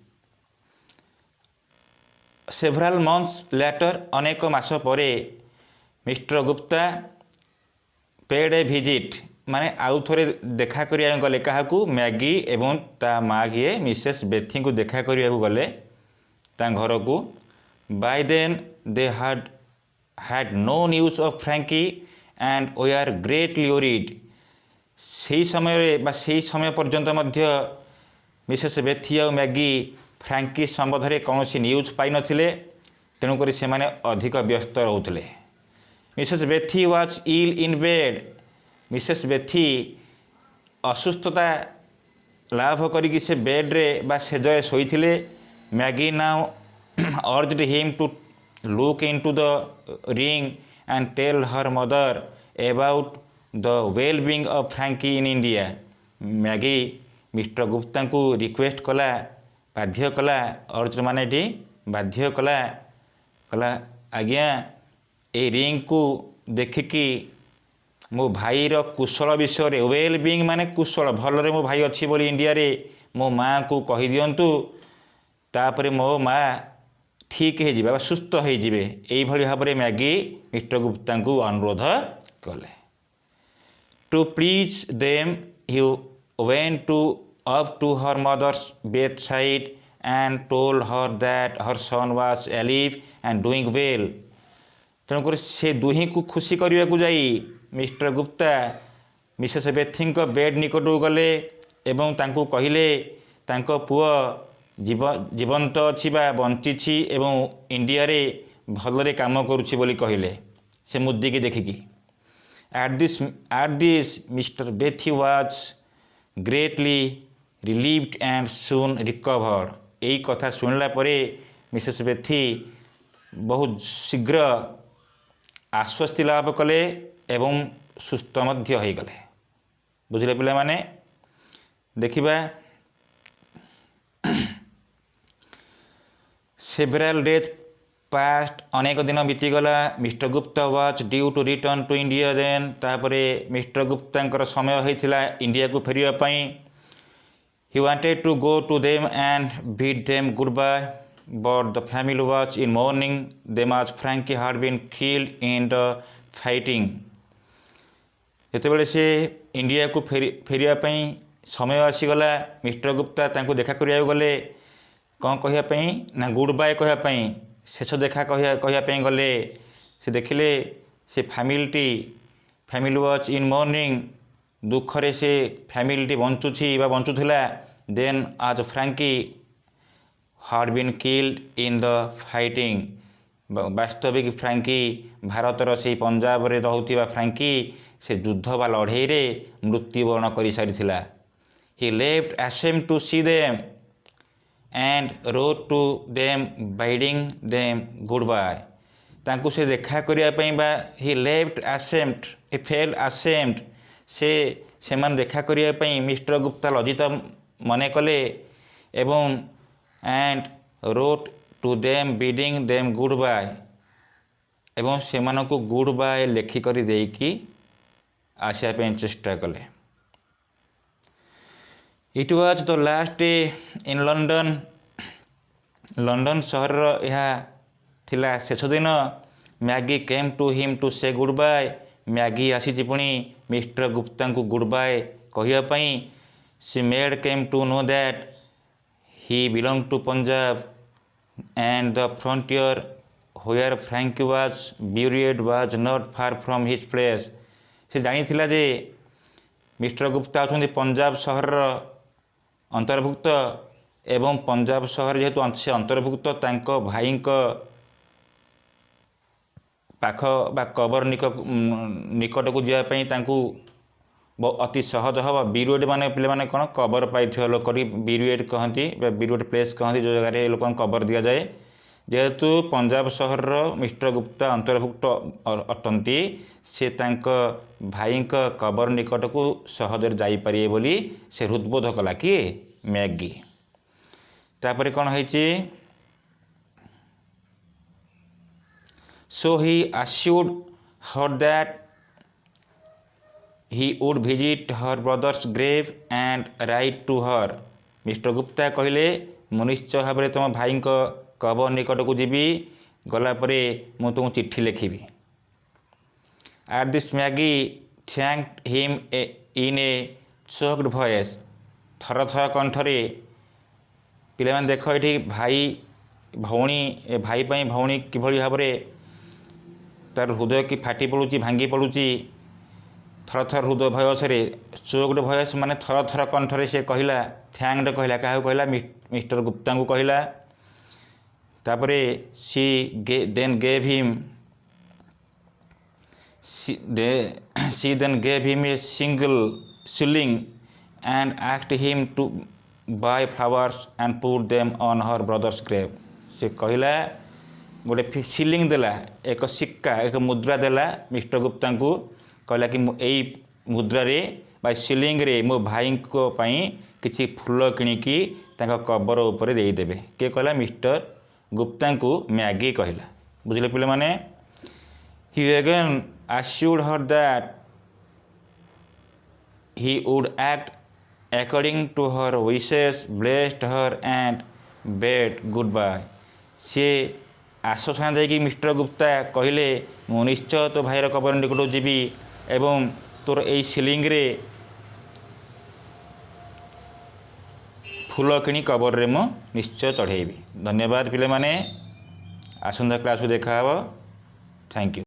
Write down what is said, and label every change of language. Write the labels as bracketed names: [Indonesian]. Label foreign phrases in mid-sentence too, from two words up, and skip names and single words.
[English] several months later [Odia] ଅନେକ ମାସ ପରେ ମିଷ୍ଟର ଗୁପ୍ତା [English] paid a visit [Odia] ମାନେ ଆଉ ଥରେ ଦେଖା କରିବା ଗଲେ କାହାକୁ ମ୍ୟାଗି ଏବଂ ତା ମାଆ କିଏ ମିସେସ୍ ବେଥି କୁ ଦେଖା କରିବା ଗଲେ ତା ଘର କୁ। [English] by then they had no news of Frankie and we are greatly worried. [Odia] ସେ ସମୟ ପର୍ଯ୍ୟନ୍ତ ମଧ୍ୟ ମିସେସ୍ ବେଥି ଓ ମ୍ୟାଗି ଫ୍ରାଙ୍କି ସମ୍ବନ୍ଧ କୌଣସି ନ୍ୟୁଜ୍ ପାଇ ନଥିଲେ ତେଣୁ ସେ ମାନେ ଅଧିକ ବ୍ୟସ୍ତ ରହୁଥିଲେ। [English] Mrs. Bethy was ill in bed. [Odia] ମିସେସ୍ ବେଥି ଅସୁସ୍ଥତା ଲାଭ କରିକି ସେ ବେଡ୍‌ରେ ବା ସେଜରେ ଶୋଇଥିଲେ [English] Maggie now urged him to look into the ring and tell her mother about the well-being of Frankie in India. [Odia] Maggie ମିଷ୍ଟର ଗୁପ୍ତାଙ୍କୁ ରିକ୍ୱେଷ୍ଟ କଲା, ବାଧ୍ୟ କଲା, ଅର୍ଜ ମାନେ ଏଠି ବାଧ୍ୟ କଲା, କହିଲା ଆଜ୍ଞା ଏଇ ରିଙ୍ଗକୁ ଦେଖିକି ମୋ ଭାଇର କୁଶଳ ବିଷୟରେ, [English] well being [Odia] ମାନେ କୁଶଳ, ଭଲରେ ମୋ ଭାଇ ଅଛି ବୋଲି ଇଣ୍ଡିଆରେ ମୋ ମାଆଙ୍କୁ କହିଦିଅନ୍ତୁ, ତାପରେ ମୋ ମାଆ ଠିକ୍ ହେଇଯିବେ ବା ସୁସ୍ଥ ହେଇଯିବେ। ଏଇଭଳି ଭାବରେ ମ୍ୟାଗି ମିଷ୍ଟର ଗୁପ୍ତାଙ୍କୁ ଅନୁରୋଧ କଲେ। [English] to please them he went up to her mother's bedside and told her that her son was alive and doing well. [Odia] ତେଣୁକରି ସେ ଦୁହିଁଙ୍କୁ ଖୁସି କରିବାକୁ ଯାଇ ମିଷ୍ଟର ଗୁପ୍ତା ମିସେସ୍ ବେଥିଙ୍କ ବେଡ୍ ନିକଟକୁ ଗଲେ ଏବଂ ତାଙ୍କୁ କହିଲେ ତାଙ୍କ ପୁଅ ଜୀବନ୍ତ ଅଛି ବା ବଞ୍ଚିଛି ଏବଂ ଇଣ୍ଡିଆରେ ଭଲରେ କାମ କରୁଛି ବୋଲି କହିଲେ ସେ ମୁଦିକି ଦେଖିକି। [English] At this Mr. Bethy was greatly relieved and soon recovered. [Odia] ଏଇ କଥା ଶୁଣିଲା ପରେ ମିସେସ୍ ବେଥି ବହୁତ ଶୀଘ୍ର ଆଶ୍ୱସ୍ତି ଲାଭ କଲେ ଏବଂ ସୁସ୍ଥ ମଧ୍ୟ ହୋଇଗଲେ। ବୁଝିଲେ ପିଲାମାନେ? ଦେଖିବା [English] several days passed, [Odia] ଅନେକ ଦିନ ବିତିଗଲା। [English] ମିଷ୍ଟର ଗୁପ୍ତା was due to return to India then. [Odia] ତାପରେ ମିଷ୍ଟର ଗୁପ୍ତାଙ୍କର ସମୟ ହୋଇଥିଲା ଇଣ୍ଡିଆକୁ ଫେରିବା ପାଇଁ। [English] He wanted to go to them and bid them goodbye, but the family was in mourning them as Frankie had been killed in the fighting. [Odia] ଯେତେବେଳେ ସେ ଇଣ୍ଡିଆକୁ ଫେରିବା ପାଇଁ ସମୟ ଆସିଗଲା, ମିଷ୍ଟର ଗୁପ୍ତା ତାଙ୍କୁ ଦେଖା କରିବାକୁ ଗଲେ। କ'ଣ କହିବା ପାଇଁ ନା [English] good bye [Odia] କହିବା ପାଇଁ, ଶେଷ ଦେଖା କହିବା ପାଇଁ ଗଲେ। ସେ ଦେଖିଲେ ସେ [English] family was in mourning, [Odia] ଦୁଃଖରେ ସେ ଫ୍ୟାମିଲିଟି ବଞ୍ଚୁଛି ବା ବଞ୍ଚୁଥିଲା। [English] then as Frankie had been killed in the fighting, [Odia] ବାସ୍ତବିକ ଫ୍ରାଙ୍କି ଭାରତର ସେଇ ପଞ୍ଜାବରେ ରହୁଥିବା ଫ୍ରାଙ୍କି ସେ ଯୁଦ୍ଧ ବା ଲଢ଼େଇରେ ମୃତ୍ୟୁବରଣ କରିସାରିଥିଲା। [English] he left ashamed to see them and wrote to them bidding them goodbye. [Odia] ତାଙ୍କୁ ସେ ଦେଖା କରିବା ପାଇଁ ବା [English] he left ashamed, he felt ashamed, [Odia] ସେମାନେ ଦେଖା କରିବା ପାଇଁ ମିଷ୍ଟର ଗୁପ୍ତା ଲଜ୍ଜିତ ମନେ କଲେ ଏବଂ [English] and wrote to them bidding them goodbye, [Odia] ଏବଂ ସେମାନଙ୍କୁ [English] good bye [Odia] ଲେଖିକରି ଦେଇକି ଆସିବା ପାଇଁ ଚେଷ୍ଟା କଲେ। [English] It was the last day in London. [Odia] ଲଣ୍ଡନ ସହରର ଏହା ଥିଲା ଶେଷ ଦିନ। [English] Maggie came to him to say good bye. [Odia] ମ୍ୟାଗି ଆସିଛି ପୁଣି ମିଷ୍ଟର ଗୁପ୍ତାଙ୍କୁ [English] good bye [Odia] କହିବା ପାଇଁ। [English] she made came to know that he belong to Punjab and the frontier where Frankie was buried was not far from his place. [Odia] ସେ ଜାଣିଥିଲା ଯେ ମିଷ୍ଟର ଗୁପ୍ତା ଅଛନ୍ତି ପଞ୍ଜାବ ସହରର ଅନ୍ତର୍ଭୁକ୍ତ ଏବଂ ପଞ୍ଜାବ ସହର ଯେହେତୁ ସେ ଅନ୍ତର୍ଭୁକ୍ତ, ତାଙ୍କ ଭାଇଙ୍କ ପାଖ ବା କବର ନିକଟକୁ ଯିବା ପାଇଁ ତାଙ୍କୁ ଅତି ସହଜ ହେବ। ବିରୁଏଡ଼ ମାନେ ପିଲାମାନେ କ'ଣ କବର ପାଇଥିବା ଲୋକଟି ବିରୁଏଡ଼ କହନ୍ତି ବା [English] buried place [Odia] କହନ୍ତି, ଯେଉଁ ଜାଗାରେ ଲୋକଙ୍କୁ କବର ଦିଆଯାଏ। ଯେହେତୁ ପଞ୍ଜାବ ସହରର ମିଷ୍ଟର ଗୁପ୍ତା ଅନ୍ତର୍ଭୁକ୍ତ ଅଟନ୍ତି, ସେ ତାଙ୍କ ଭାଇଙ୍କ କବର ନିକଟକୁ ସହଜରେ ଯାଇପାରିବେ ବୋଲି ସେ ହୃଦବୋଧ କଲା। କିଏ? ମ୍ୟାଗି। ତାପରେ କ'ଣ ହେଇଛି? [English] So he assured her that he would visit her brother's grave and write to her. [Odia] ମିଷ୍ଟର ଗୁପ୍ତା କହିଲେ ମୁଁ ନିଶ୍ଚୟ ଭାବରେ ତୁମ ଭାଇଙ୍କ କବର ନିକଟକୁ ଯିବି, ଗଲା ପରେ ମୁଁ ତୁମକୁ ଚିଠି ଲେଖିବି। [English] At this Maggie thanked him in a choked voice. [Odia] ଥରଥର କଣ୍ଠରେ। ପିଲାମାନେ ଦେଖ ଏଠି ଭାଇ ପାଇଁ ଭଉଣୀ କିଭଳି ଭାବରେ ତାର ହୃଦୟ କି ଫାଟି ପଡ଼ୁଛି, ଭାଙ୍ଗି ପଡ଼ୁଛି। ଥରଥର ହୃଦୟ ଭୟସରେ, [English] choked voice [Odia] ମାନେ ଥରଥର କଣ୍ଠରେ ସେ କହିଲା, ଥ୍ୟାଙ୍କଡ କହିଲା। କାହାକୁ କହିଲା? ମିଷ୍ଟର ଗୁପ୍ତାଙ୍କୁ କହିଲା। [English] ତାପରେ she then gave him a single shilling and asked him to buy flowers and put them on her brother's grave. [Odia] ସେ କହିଲା ଗୋଟେ ସିଲିଂ ଦେଲା ଏକ ସିକ୍କା ଏକ ମୁଦ୍ରା ଦେଲା ମିଷ୍ଟର ଗୁପ୍ତା କୁ କହିଲା କି ଏହି ମୁଦ୍ରା ରେ ବା ସିଲିଂ ରେ ମୋ ଭାଇ କୁ ପାଇଁ କିଛି ଫୁଲ କିଣିକି ତାଙ୍କ କବର ଉପରେ ଦେଇ ଦେବେ କି କହିଲା ମିଷ୍ଟର ଗୁପ୍ତା କୁ ମ୍ୟାଗି କହିଲା ବୁଝିଲେ ପିଲା ମାନେ [English] he again assured her that he would act according to her wishes, blessed her and bade goodbye. [Odia] ସେ ଆଶ୍ୱାସନା ଦେଇକି ମିଷ୍ଟର ଗୁପ୍ତା କହିଲେ ମୁଁ ନିଶ୍ଚୟ ତୋ ଭାଇର କବର ନିକଟ ଯିବି ଏବଂ ତୋର ଏହି ସିଲିଂ ରେ ଫୁଲ କିଣି କବର ରେ ମୁଁ ନିଶ୍ଚୟ ଚଢ଼େଇବି। ଧନ୍ୟବାଦ ପିଲା ମାନେ ଆସନ୍ତା କ୍ଲାସ୍ କୁ ଦେଖା [English] thank you.